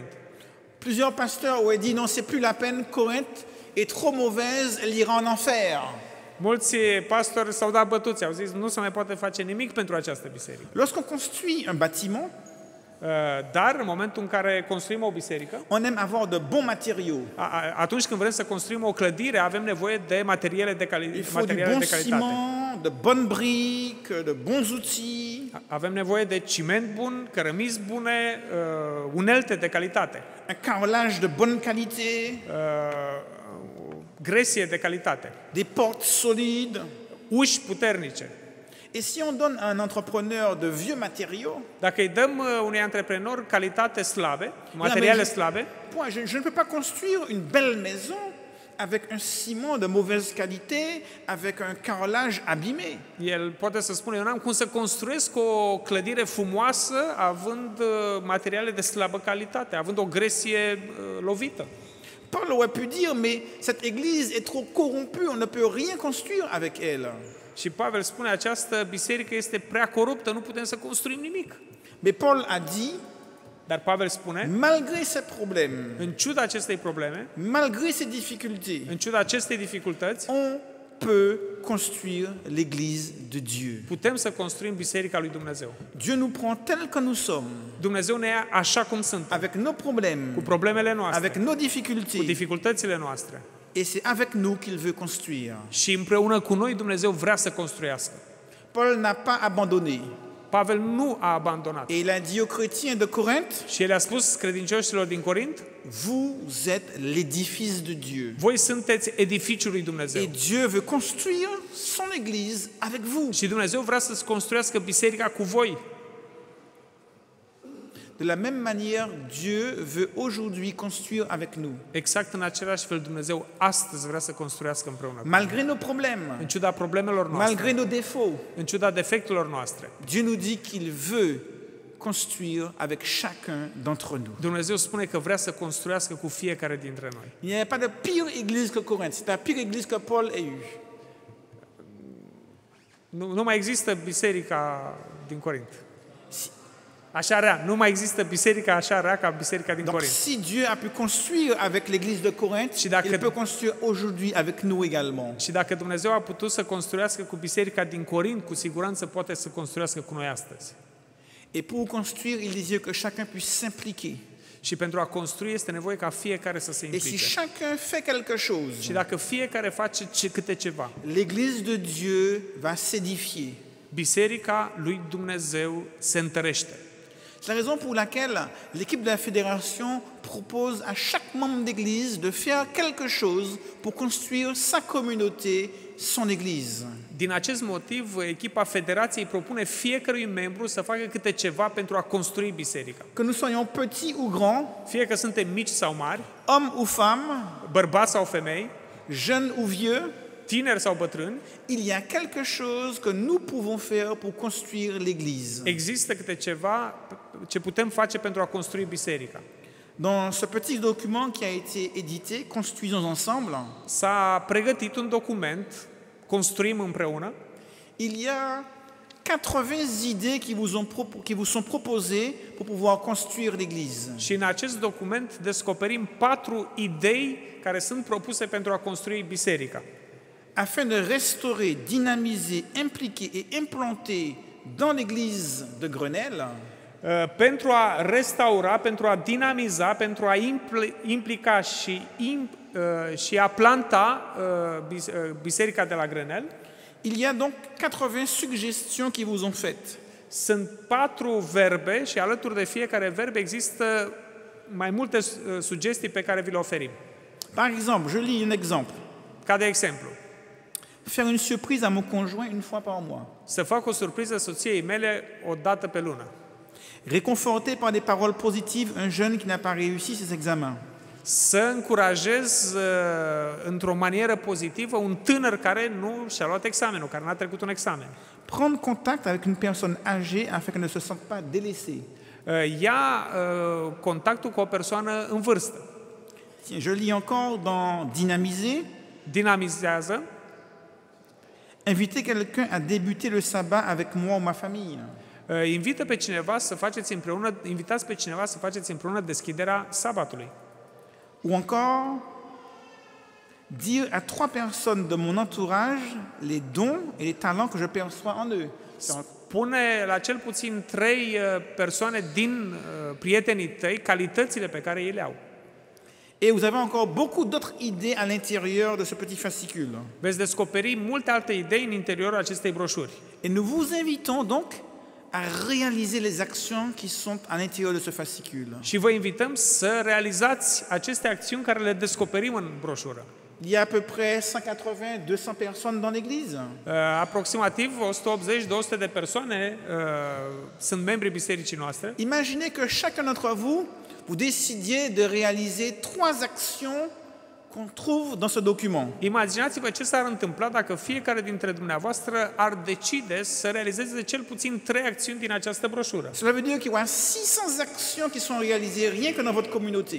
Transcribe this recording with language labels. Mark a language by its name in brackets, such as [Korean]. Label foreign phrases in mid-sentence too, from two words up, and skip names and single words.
[French] Plusieurs pasteurs ont dit non, c'est plus la peine, Corinthe est trop mauvaise, elle ira en enfer. [Romanian] Mulți pastori s-au dat bătuți, au zis nu se mai poate face nimic pentru această biserică. [French] Lorsqu'on construit un bâtiment, [Romanian] Dar în momentul în care construim o biserică, [French] on aime avoir de bons matériaux. [Romanian] atunci când vrem să construim o clădire, avem nevoie de materiale de [French] Il [Romanian] calitate. [French] faut du bon ciment, de bonnes briques, de bons outils. [Romanian] Avem nevoie de ciment bun, cărămizi bune, unelte de calitate, [French] Un carrelage de bonne qualité, [Romanian] gresie de calitate, [French] des portes solides. [Romanian] uși puternice. [French] Et si on donne à un entrepreneur de vieux matériaux, [Romanian] Dacă îi dăm unui antreprenor calitate slabe, materiale slabe, [French] je ne peux pas construire une belle maison avec un ciment de mauvaise qualité, avec un carrelage abîmé. [Romanian] El poate să spună, eu n-am cum să construiesc o clădire frumoasă având materiale de slabă calitate, având o gresie lovită. [French] Paul aurait pu dire, mais cette église est trop corrompue, on ne peut rien construire avec elle. [Romanian] Și Pavel spune, această biserică este prea coruptă, nu putem să construim nimic. [French] Mais Paul a dit, [Romanian] Dar Pavel spune, [French] malgré ces problèmes, [Romanian] în ciuda acestei probleme, [French] malgré ces difficultés, [Romanian] în ciuda acestei dificultăți, [French] on peut construire l'église de Dieu. [Romanian] putem să construim biserica lui Dumnezeu. [French] Dieu nous prend tel que nous sommes, [Romanian] Dumnezeu ne ia așa cum suntem, [French] avec nos problèmes, [Romanian] cu problemele noastre, [French] avec nos [Romanian] cu [French] difficultés. [Romanian] dificultățile noastre. [French] Et c'est avec nous qu'il veut construire. [Romanian] Și împreună cu noi Dumnezeu vrea să construiască. [French] Paul n'a pas abandonné. [Romanian] Pavel nu a abandonat. [French] Et il a dit aux chrétiens de Corinthe, [Romanian] Și el a spus credincioșilor din Corint, [French] vous êtes l'édifice de Dieu. [Romanian] voi sunteți edificiul lui Dumnezeu. [French] Et Dieu veut construire son église avec vous. [Romanian] Și Dumnezeu vrea să-ți construiască biserica cu voi. [French] De la même manière, Dieu veut aujourd'hui construire avec nous. [Romanian] Exact în același fel Dumnezeu astăzi vrea să construiască împreună. [French] Malgré nos problèmes, [Romanian] În ciuda problemelor noastre, [French] malgré nos défauts, [Romanian] în ciuda defectelor noastre, [French] Dieu nous dit qu'il veut construire avec chacun d'entre nous. [Romanian] Dumnezeu spune că vrea să construiască cu fiecare dintre noi. [French] Il n'y a pas de pire église que Corinthe. C'est la pire église que Paul ait eue. [Romanian] Nu mai există biserica din Corint. Așa rea. Nu mai există biserica așa rea ca biserica din [French] Donc [Romanian] Corint. [French] si Dieu a pu construire avec l'église de Corinthe, [Romanian] Și dacă- [French] il peut construire aujourd'hui avec nous également. [Romanian] Și dacă Dumnezeu a putut să construiască cu biserica din Corint, cu siguranță poate să construiască cu noi astăzi. [French] Et pour construire, il désire que chacun puisse s'impliquer. [Romanian] Și pentru a construi este nevoie ca fiecare să se [French] Et si [Romanian] implice. [French] chacun fait quelque chose, [Romanian] Și dacă fiecare face câte ceva, [French] l'église de Dieu va s'édifier. [Romanian] biserica lui Dumnezeu se întărește. [French] C'est la raison pour laquelle l'équipe de la fédération propose à chaque membre d'église de faire quelque chose pour construire sa communauté, son église. [Romanian] Din acest motiv, echipa federației propune fiecărui membru să facă câte ceva pentru a construi biserica. [French] Que nous soyons petits ou grands, [Romanian] Fie că suntem mici sau mari, [French] hommes ou femmes, [Romanian] bărbați sau femei, [French] jeunes ou vieux, [Romanian] tineri sau bătrâni, [French] il y a quelque chose que nous pouvons faire pour construire l'église. [Romanian] există câte ceva ce putem face pentru a construi biserica. [French] Dans ce petit document qui a été édité, Construisons ensemble, [Romanian] S-a pregătit un document, Construim împreună, [French] il y a 80 idées qui vous sont proposées pour pouvoir construire l'église. [Romanian] și în acest document descoperim 4 idei care sunt propuse pentru a construi biserica. [French] Afin de restaurer, dynamiser, impliquer et implanter dans l'église de Grenelle [Romanian] Pentru a restaura, pentru a dinamiza, pentru a implica și a planta biserica de la Grenelle, [French] il y a donc 80 suggestions qui vous ont faites. [Romanian] sunt 4 verbe și alături de fiecare verb există mai multe sugestii pe care vi le oferim. [French] Par exemple, je lis un exemple. [Romanian] Ca de exemplu, [French] Faire une surprise à mon conjoint une fois par mois. [Romanian] să fac o surpriză soției mele o dată pe lună. [French] Réconforter par des paroles positives un jeune qui n'a pas réussi ses examens. [Romanian] Să încurajez într-o manieră pozitivă un tânăr care nu și-a luat examenul, care n-a trecut un examen. [French] Prendre contact avec une personne âgée afin qu'elle ne se sente pas délaissée. [Romanian] Ia contactul cu o persoană în vârstă. [French] Tiens, je lis encore dans Dynamiser. [Romanian] Dinamizează. [French] Inviter quelqu'un à débuter le sabbat avec moi ou ma famille. [Romanian] Invitați pe cineva să faceți împreună deschiderea sabatului. [French] Ou encore, dire à 3 personnes de mon entourage les dons et les talents que je perçois en eux. [Romanian] Pune la cel puțin 3 persoane din prietenii tăi calitățile pe care ei le au. [French] Et vous avez encore beaucoup d'autres idées à l'intérieur de ce petit fascicule. [Romanian] Veți descoperi multe alte idei în interiorul acestei broșuri. [French] Et nous vous invitons donc à réaliser les actions qui sont à l'intérieur de ce fascicule. [Romanian] Și vă invităm să realizați aceste acțiuni care le descoperim în broșură. [French] Il y a à peu près 180-200 personnes dans l'église. [Romanian] Aproximativ 180-200 de persoane sunt membrii bisericii noastre. [French] Imaginez que chacun d'entre vous, vous décidiez de réaliser 3 actions qu'on trouve dans ce document. [Romanian] Imaginați-vă ce s-ar întâmpla dacă fiecare dintre dumneavoastră ar decide să realizeze cel puțin 3 acțiuni din această broșură. [French] Cela veut dire qu'il y aura 600 actions qui sont réalisées rien que dans votre communauté.